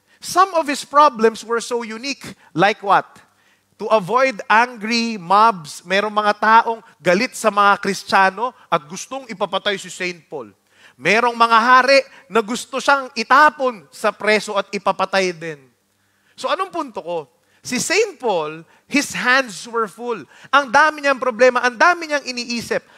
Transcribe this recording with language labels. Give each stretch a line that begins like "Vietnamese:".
English: Some of his problems were so unique. Like what?
Filipino: To avoid angry mobs, merong mga taong galit sa mga Kristiyano at gustong ipapatay si St. Paul. Merong mga hari na gusto siyang itapon sa preso at ipapatay din. So anong punto ko? Si St.
English: Paul, his hands were full.
Filipino: Ang dami niyang problema, ang dami niyang iniisip.